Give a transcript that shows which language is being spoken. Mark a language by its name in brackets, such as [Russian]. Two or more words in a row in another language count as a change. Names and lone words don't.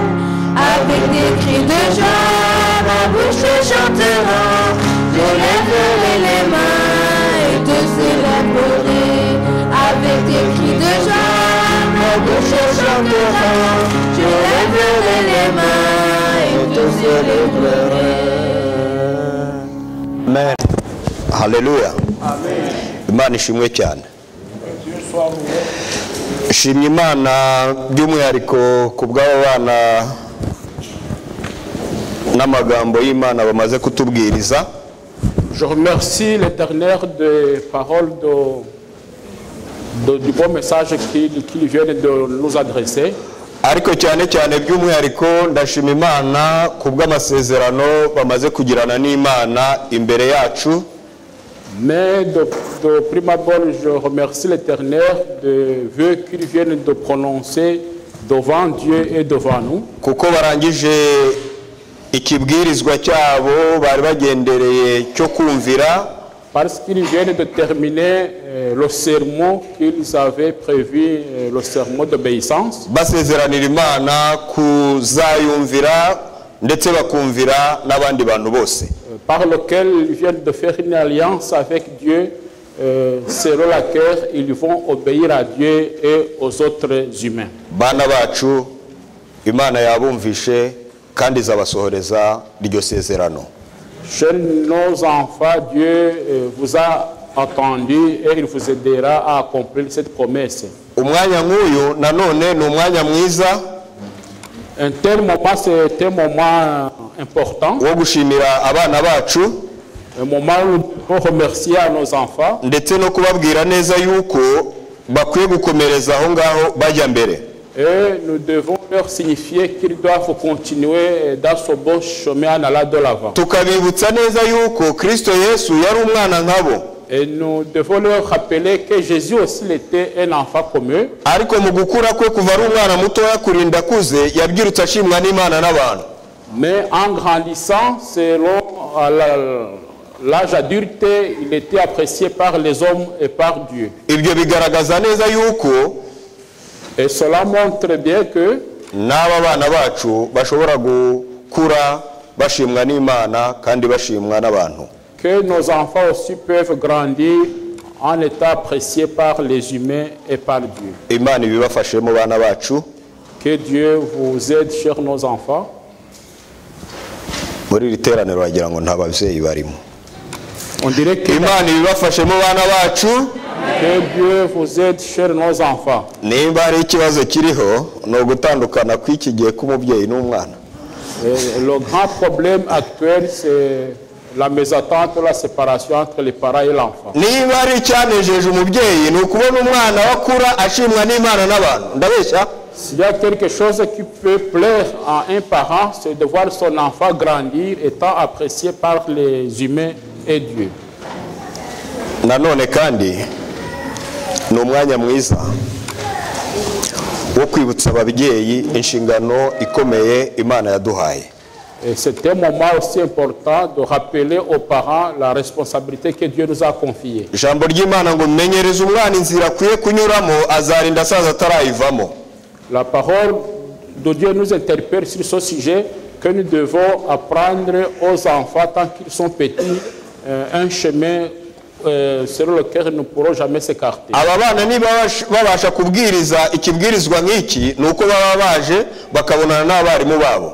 [French] Avec des cris de joie, ma bouche te chantera. Je lèverai les mains et te célébrerai. Avec des cris de joie, ma bouche te chantera. Je lèverai les mains et te célébrerai. Amen. Haleluya. [Kinyarwanda] Imana ishimwe cyane. Shimye Imana by'umwihariko ku bw'abo bana n'amagambo y'Imana bamaze kutubwiriza. [French] Je remercie l'Éternel des paroles du bon message qu'il vient de nous adresser. [Kinyarwanda] Ariko cyane cyane by'umwihariko ndashima Imana ku bw'amasezerano bamaze kugirana n'Imana imbere yacu. [French] Mais de prime abord, je remercie l'Éternel des vœux qu'il vient de prononcer devant Dieu et devant nous. [Kinyarwanda] Kuko barangije ikibwirizwa cyabo bari bagendereye cyo kumvira. [French] Parce qu'ils viennent de terminer le sermon qu'ils avaient prévu, le sermon d'obéissance. [Kinyarwanda] Basezeranira Imana kuzayumvira ndetse bakumvira n'abandi bantu bose. [French] Par lequel ils viennent de faire une alliance avec Dieu, selon laquelle ils vont obéir à Dieu et aux autres humains. [Kinyarwanda] Bana bacu Imana yabumvishe kandi izabasohoreza iryo sezerano. [French] Chez nos enfants, Dieu vous a attendu et il vous aidera à accomplir cette promesse. [Kinyarwanda] Umwanya nk'uyu nanone ni umwanya mwiza. [French] Un tel moment, c'est un moment important. [Kinyarwanda] Wo gushimira abana bacu. [French] Un moment où nous devons remercier à nos enfants. [Kinyarwanda] Ndetse no kubabwira neza yuko bakwiye gukomereza aho ngaho bajya mbere. [French] Et nous devons leur signifier qu'ils doivent continuer dans ce bon chemin en allant de l'avant. [Kinyarwanda] Tukabibutsa neza yuko Kristo Yesu yari umwana nkabo. [French] Et nous devons leur rappeler que Jésus aussi était un enfant comme eux. [Kinyarwanda] Ariko mu gukura kwe kuva ari umwana mutoya kurinda kuze yabyirutse ashimwa n'Imana n'abantu. [French] Mais en grandissant, selon l'âge adulte, il était apprécié par les hommes et par Dieu. [Kinyarwanda] Ibyo bigaragaza neza yuko [French] et cela montre bien que [Kinyarwanda] n'aba bana bacu bashobora gukura bashimwa n'Imana kandi bashimwa n'abantu. [French] Que nos enfants aussi peuvent grandir en étant appréciés par les humains et par Dieu. [Kinyarwanda] Imana ibibafashemo bana bacu. [French] Que Dieu vous aide, chers nos enfants. [Kinyarwanda] Muri iri teraniro wagira ngo nta babyeyi barimo. [French] On dirait que [Kinyarwanda] Imana ibibafashemo bana bacu. [French] Que Dieu vous aide, chers nos enfants. [Kinyarwanda] Nimba hari ikibazo kiriho no gutandukana kw'iki gihe k'umubyeyi n'umwana. [French] Le grand problème actuel, c'est la mésentente, la séparation entre les parents et l'enfant. [Kinyarwanda] Niba hari icyanejeje umubyeyi ni ukubona umwana wakura ashimwa n'Imana n'abantu. Ndabeshya? [French] S'il y a quelque chose qui peut plaire à un parent, c'est de voir son enfant grandir, étant apprécié par les humains et Dieu. [Kinyarwanda] nanone kandi ni umwanya mwiza wo kwibutsa ababyeyi inshingano ikomeye Imana yaduhaye. [French] Et c'est un moment aussi important de rappeler aux parents la responsabilité que Dieu nous a confiée. [Kinyarwanda] Ijambo ry'Imana ngo menyereze umwana inzira akwiye kunyuramo azarinda asaza atarayivamo. [French] La parole de Dieu nous interpelle sur ce sujet que nous devons apprendre aux enfants tant qu'ils sont petits un chemin sur lequel nous ne pourrons jamais s'écarter. [Kinyarwanda] Aba bana niba babasha kubwiriza ikibwirizwa nk'iki nuko baba baje bakabonana n'abarimu babo.